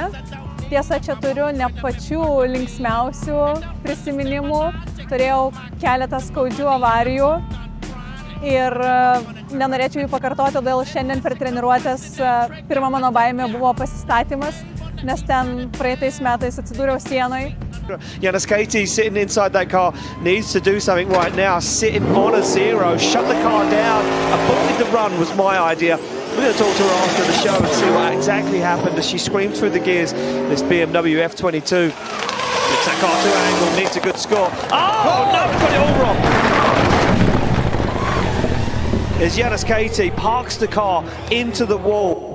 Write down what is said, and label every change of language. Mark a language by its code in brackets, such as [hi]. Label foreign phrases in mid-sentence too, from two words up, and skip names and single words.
[lt] Tiesa, čia turiu ne pačių linksmiausių prisiminimų. Turėjau keletą skaudžių avarijų ir nenorėčiau jų pakartoti, todėl šiandien per treniruotės pirma mano baimė buvo pasistatymas, nes ten praeitais metais atsidūriau sienoj. [en] Jānis Keitī sitting inside that car needs to do something right now, sitting on a zero, shut the car down, avoid the run was my idea. We're going to talk to her after the show and see what exactly happened as she screamed through the gears, this BMW F22. It's that car to angle, needs a good score. Oh, no, got it all wrong. As Jānis Keitī parks the car into the wall.